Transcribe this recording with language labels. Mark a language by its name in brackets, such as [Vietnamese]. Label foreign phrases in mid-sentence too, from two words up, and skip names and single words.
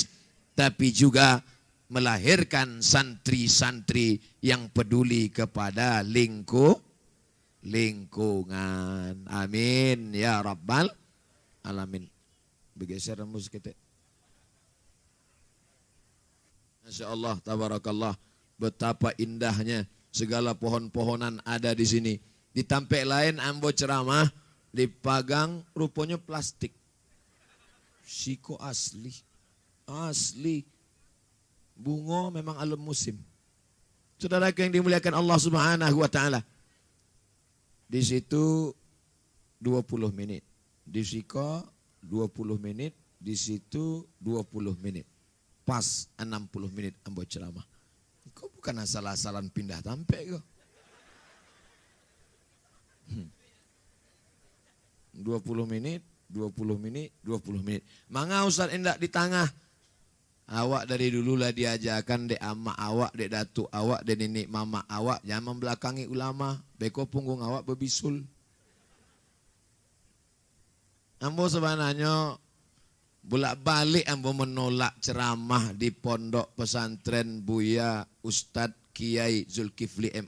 [Indonesian] Tapi juga melahirkan santri-santri yang peduli kepada lingkungan. [Arabic] آمين يا رب العالمين. [Indonesian] Bergeser rambut kita. [Arabic] ما شاء الله، تبارك الله. [Indonesian] Betapa indahnya segala pohon-pohonan ada di sini. [Minangkabau] Di tampek lain ambo ceramah, dipagang rupanya plastik. Siko asli. Asli. [Indonesian] Bunga memang alam musim. Saudara yang dimuliakan [Arabic] الله سبحانه وتعالى. [Indonesian] Di situ 20 menit. [Minangkabau] Di Siko 20 menit. Di situ 20 menit. Pas 60 menit ambo ceramah. Kau bukan asal-asalan pindah tampek kau. [Indonesian] 20 menit, 20 menit, 20 menit. [Minangkabau] Manga Ustaz endak di tengah. Awak dari dululah diajarkan dek ama awak, dek datuk awak, dek nenek mama awak. [Indonesian] Jangan membelakangi ulama. [Minangkabau] Beko punggung awak berbisul. [Indonesian] Ambo sebenarnya Bolak-balik ambo menolak ceramah di pondok pesantren Buya Ustadz Kiai Zulkifli M.